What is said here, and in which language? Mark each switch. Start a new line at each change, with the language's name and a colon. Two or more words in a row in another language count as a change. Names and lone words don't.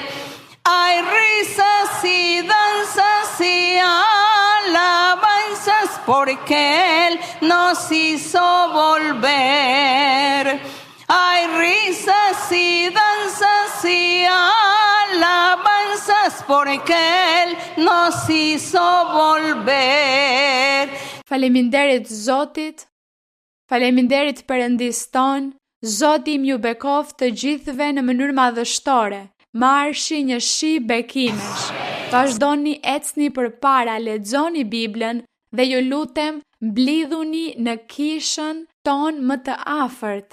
Spanish: Hay risas y danzas y alabanzas porque Él nos hizo volver. Hay risas y danzas y alabanzas porque Él nos hizo volver.
Albanian: Faleminderit Zotit, faleminderit Perëndis ton. Zoti im ju bekoft të gjithëve në mënyrë madhështore. Marshi një shi bekimesh. Vazhdoni ecni përpara, lexoni Biblën dhe ju lutem mblidhuni në kishën ton më të afërt.